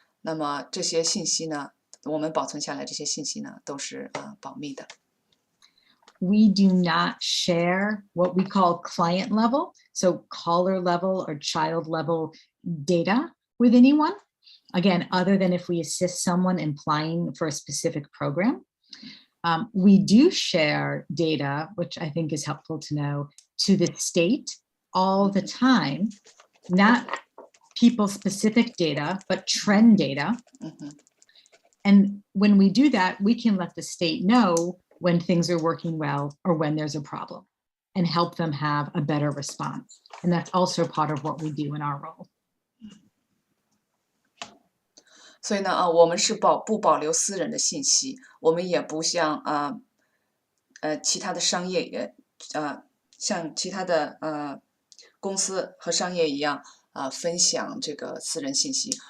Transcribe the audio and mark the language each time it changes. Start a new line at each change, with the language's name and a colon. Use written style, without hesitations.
Chinese: 那么这些信息呢，我们保存下来这些信息呢都是保密的。
English: We do not share what we call client level, so caller level or child level data with anyone. Again, other than if we assist someone in applying for a specific program. We do share data, which I think is helpful to know, to the state all the time, not people-specific data, but trend data. And when we do that, we can let the state know when things are working well or when there's a problem and help them have a better response. And that's also part of what we do in our role.
Chinese: 所以呢，我们是不保留私人的信息，我们也不像其他的商业像其他的公司和商业一样分享这个私人信息。